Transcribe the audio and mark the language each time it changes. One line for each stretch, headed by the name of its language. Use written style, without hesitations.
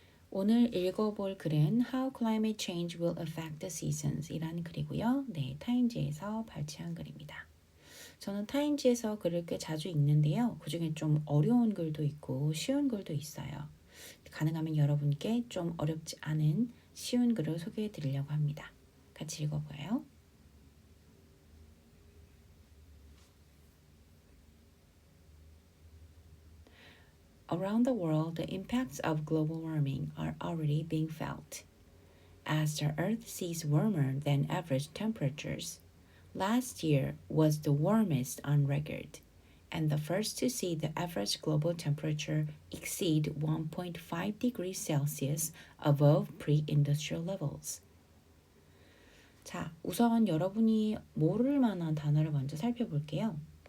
Korean: 오늘 읽어볼 글은
English: How Climate Change Will Affect the Seasons
Korean: 이라는 글이고요. 네, 타임지에서 발췌한 글입니다. 저는 타임지에서 글을 꽤 자주 읽는데요. 그 중에 좀 어려운 글도 있고 쉬운 글도 있어요. 가능하면 여러분께 좀 어렵지 않은 쉬운 글을 소개해 드리려고 합니다. 같이 읽어봐요.
English: Around the world, the impacts of global warming are already being felt. As the Earth sees warmer than average temperatures, last year was the warmest on record, and the first to see the average global temperature exceed 1.5 degrees Celsius above pre-industrial levels.
Korean: 자, 우선 여러분이 모를 만한 단어를 먼저 살펴볼게요.